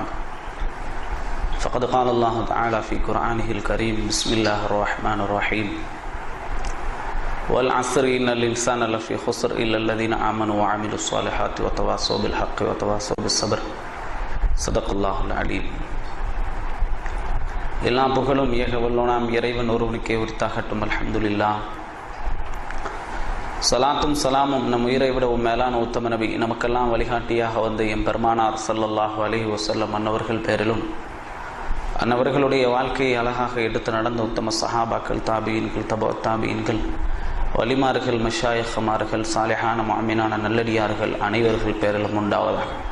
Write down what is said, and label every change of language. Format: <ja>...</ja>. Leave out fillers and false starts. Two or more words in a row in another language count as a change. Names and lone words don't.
<ar>فقد قال الله تعالى في قرآنه الكريم: بسم الله الرحمن الرحيم. والعصر إن الإنسان لفي خسر إلا الذين آمنوا وعملوا الصالحات وتواصوا بالحق وتواصوا بالصبر. صدق الله العليم.</ar> <ta>எல்லா புகழும் ஏக வல்லோனாம் இறைவன் ஒருவனுக்கே உரித்தாகட்டும். அல்ஹம்துலில்லாஹ். சலாத்தும் சலாமும் நம் உயிரை விடவும் மேலான உத்தம நபி, நமக்கெல்லாம் வழிகாட்டியாக வந்து எம் பெருமானார்</ta> <ar>صلى الله عليه وسلم</ar> <ta>அன்னவர்கள் பேரிலும், அன்னவர்களுடைய வாழ்க்கையை அழகாக எடுத்து நடந்த உத்தம சஹாபாக்கள், தாபியின்கள், தாபியின்கள், வலிமார்கள், மஷாயிஹ்மார்கள், சாலிஹான முஅமினான நல்லடியார்கள் அனைவர்கள் பேரிலும் உண்டாவதாக.</ta>